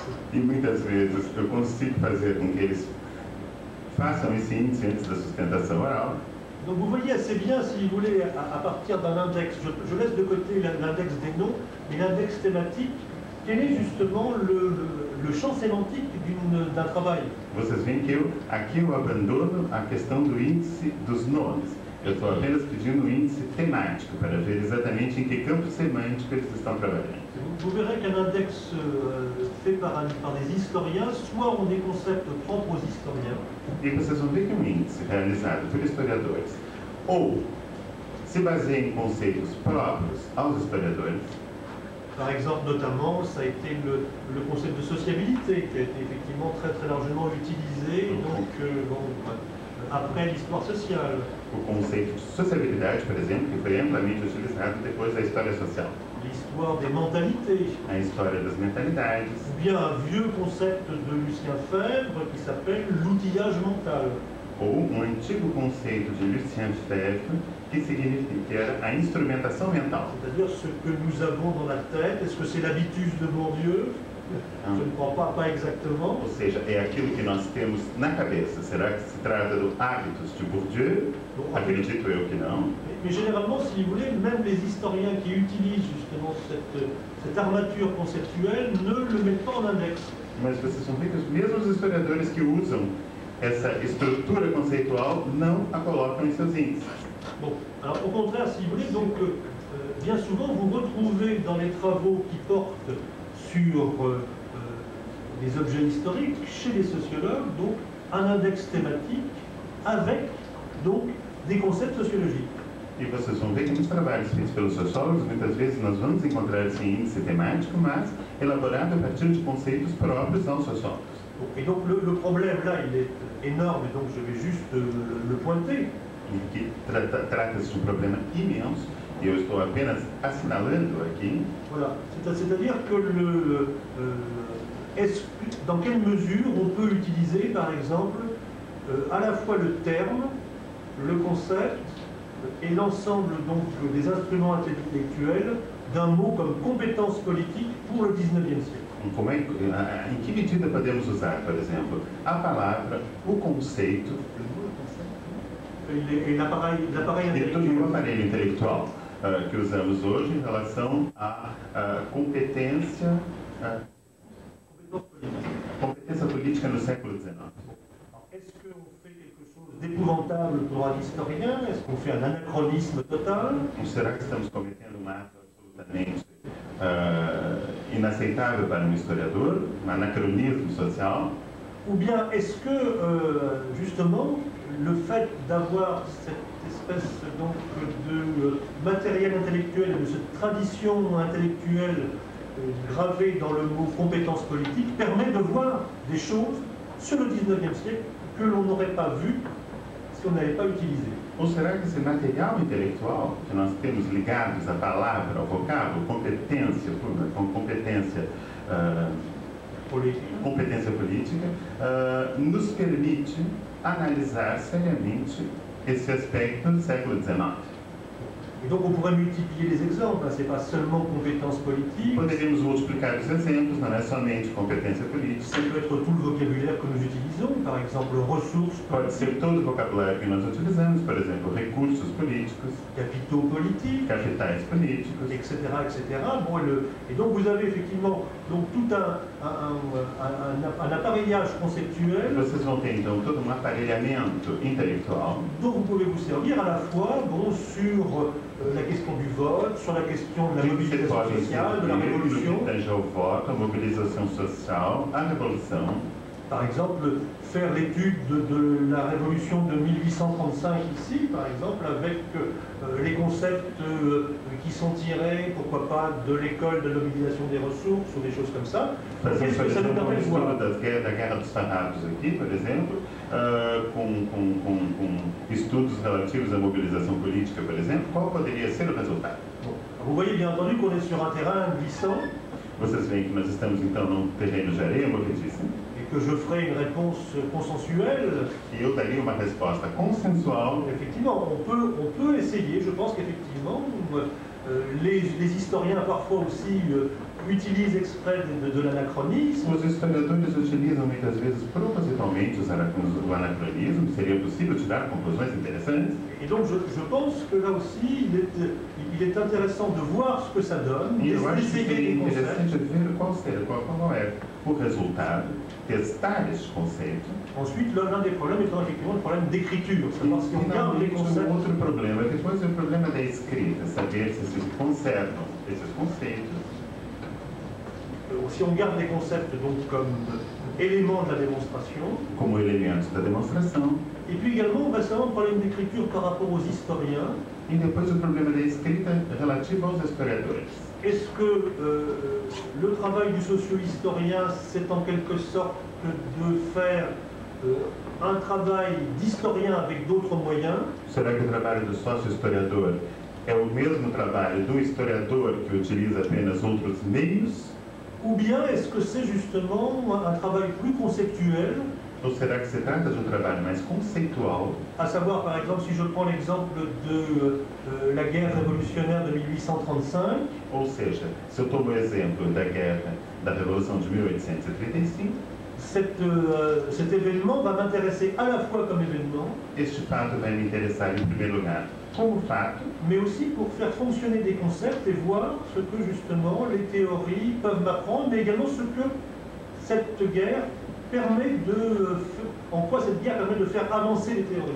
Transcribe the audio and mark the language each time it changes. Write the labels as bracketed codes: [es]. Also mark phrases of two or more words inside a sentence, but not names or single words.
[pt] E muitas vezes eu consigo fazer com que eles façam esse índice antes da sustentação oral. [fr] Donc vous voyez assez bien, si vous voulez, à partir d'un index, je laisse de côté l'index des noms, mais l'index thématique, quel est justement le champ sémantique d'un travail? [pt] Vocês veem que aqui eu abandono a questão do índice dos nomes. Eu estou apenas pedindo um índice temático para ver exatamente em que campo semântico eles estão trabalhando. [fr] Vous verrez qu'un index fait par des historiens, soit ont des concepts propres aux historiens. [pt] E vocês vão ver que um índice realizado por historiadores ou se baseia em conceitos próprios aos historiadores. [fr] Par exemple, notamment, ça a été le concept de sociabilité qui a été effectivement très largement utilisé après l'histoire sociale. [pt] O conceito de sociabilidade, por exemplo, que foi amplamente utilizado depois da história social. [fr] L'histoire des mentalités. [pt] A história das mentalidades. [fr] Ou bien un vieux concept de Lucien Febvre qui s'appelle l'outillage mental. [pt] Ou um antigo conceito de Lucien Febvre que era a instrumentação mental. [fr] C'est-à-dire ce que nous avons dans la tête, est-ce que c'est l'habitus de Bourdieu? Je ne crois pas exactement. [pt] Ou seja, é aquilo que nós temos na cabeça. Será que se trata do hábitos de Bourdieu? Acredito eu que não. [fr] Mais généralement, si vous voulez, même les historiens qui utilisent justement cette armature conceptuelle ne le mettent pas en index. [pt] Mas vocês vão ver que os mesmos historiadores que usam essa estrutura conceitual não a colocam em seus índices. [fr] Bon, alors au contraire, si vous voulez, donc bien souvent vous retrouvez dans les travaux qui portent sur les objets historiques, chez les sociologues, donc un index thématique avec donc des concepts sociologiques. [pt] E vocês vão ver que nos trabalhos feitos pelos sociólogos, muitas vezes nós vamos encontrar esse índice temático, mas elaborado a partir de conceitos próprios aos sociólogos. [fr] Et donc le problème là, il est énorme, et donc je vais juste le pointer. [pt] E que trata-se de um problema imenso, e eu estou apenas assinalando aqui. [fr] Voilà, c'est-à-dire que dans quelle mesure on peut utiliser, par exemple, à la fois le terme, le concept et l'ensemble donc des instruments intellectuels d'un mot comme compétence politique pour le 19e siècle. [pt] Em que medida podemos usar, por exemplo, a palavra, o conceito [fr] e l'appareil intellectuel. [pt] O aparelho intelectual que usamos hoje em relação à competência política no século XIX. [fr] Est-ce qu'on fait quelque chose d'épouvantable pour un historien? Est-ce qu'on fait un anachronisme total? [pt] Será que estamos cometendo um ato absolutamente inaceitável para um historiador, um anacronisme social? [fr] Ou bien est-ce que, justement, le fait d'avoir cette espèce donc, de matériel intellectuel, de cette tradition intellectuelle gravée dans le mot compétence politique, permet de voir des choses sur le 19e siècle que l'on n'aurait pas vues si on n'avait pas utilisé? [pt] Ou será que esse material intelectual que nós temos ligados à palavra, ao vocábulo, competência política, nos permite analisar seriamente esse aspecto do século XIX? [fr] Et donc on pourrait multiplier les exemples, hein. Ce n'est pas seulement compétences politiques. [pt] Poderíamos multiplicar os exemplos, não é somente competência política. [fr] Ça peut être tout le vocabulaire que nous utilisons, par exemple ressources. [pt] Pode ser todo o vocabulário que nós utilizamos, por exemplo, recursos políticos, [fr] capitaux politiques, [pt] capitais políticos, etc. [fr] Bon, et donc vous avez effectivement donc, tout un appareillage conceptuel. [pt] Vocês vão ter então todo um aparelhamento intelectual [fr] dont vous pouvez vous servir à la fois bon, sur la question du vote, sur la question de la mobilisation sociale, de la révolution. [pt] No que tange ao voto, a mobilização social, a revolução. [fr] Par exemple, faire l'étude de la révolution de 1835 ici, par exemple, avec les concepts qui sont tirés, pourquoi pas, de l'école de la mobilisation des ressources ou des choses comme ça. Qu'est-ce que ça nous permet de voir? [pt] Da Guerra dos Farrapos aqui, por exemplo, com estudos relativos à mobilização política, por exemplo, qual poderia ser o resultado? [fr] Bon. Vous voyez bien entendu qu'on est sur un terrain glissant. [pt] Vocês veem que nós estamos então num terreno de areia movediça. [fr] Que je ferai une réponse consensuelle. [pt] E eu daria uma resposta consensual. [fr] Effectivement, on peut essayer. Je pense qu'effectivement, les historiens parfois aussi utilisent exprès de l'anachronisme. [pt] Os historiadores utilizam muitas vezes propositalmente o anacronismo. Seria possível tirar conclusões interessantes. [fr] Et donc je pense que là aussi, il est intéressant de voir ce que ça donne, d'essayer des concepts. [pt] Interessante ver qual é o resultado, testar este conceito. [fr] Ensuite, l'un des problèmes étant effectivement le problème d'écriture, savoir si on garde les concepts. [pt] Outro problema, depois é o problema da escrita, saber se se conservam esses conceitos. [fr] Si on garde les concepts donc comme éléments de la démonstration. [pt] Como elementos da demonstração. [fr] Et puis également, récemment, le problème d'écriture par rapport aux historiens. [pt] E depois o problema da escrita relativo aos historiadores. [fr] Est-ce que le travail du socio-historien, c'est en quelque sorte de faire un travail d'historien avec d'autres moyens? [pt] Será que o trabalho do sócio-historiador é o mesmo trabalho do historiador que utiliza apenas outros meios? [fr] Ou bien est-ce que c'est justement un travail plus conceptuel? [pt] Ou será que se trata de um trabalho mais conceitual? [fr] À savoir, par exemple, si je prends l'exemple de la guerre révolutionnaire de 1835. [pt] Ou seja, se eu tomo o exemplo da guerra da Revolução de 1835, [fr] cet événement va m'intéresser à la fois comme événement. [pt] Este fato vai me interessar em primeiro lugar como fato, [fr] mais aussi pour faire fonctionner des concepts et voir ce que justement les théories peuvent m'apprendre, mais également ce que cette guerre permet en quoi cette guerre permet de faire avancer les théories.